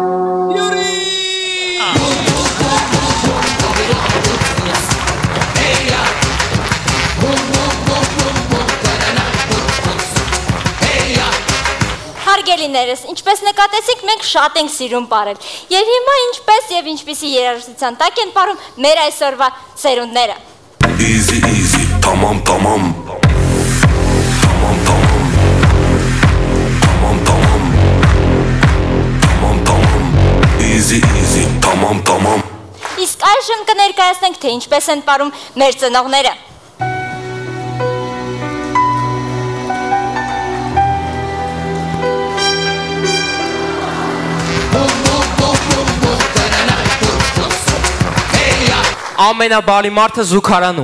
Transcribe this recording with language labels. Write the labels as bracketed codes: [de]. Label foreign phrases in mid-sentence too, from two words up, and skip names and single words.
[hy] Հարգելիներս, ինչպես նկատեցիք, մենք շատ ենք սիրում պարել, և հիմա ինչպես և ինչպիսի երաժշտության տակ են պարում մեր այսօրվա սերունդները։ [en] Easy easy [tr] tamam tamam Tamam tamam Tamam tamam Tamam tamam [en] Easy easy [tr] tamam tamam [hy] Իսկ այժմ կներկայացնենք, թե ինչպես են պարում մեր ծնողները։ Ամենաբարի մարդը զուգարանում։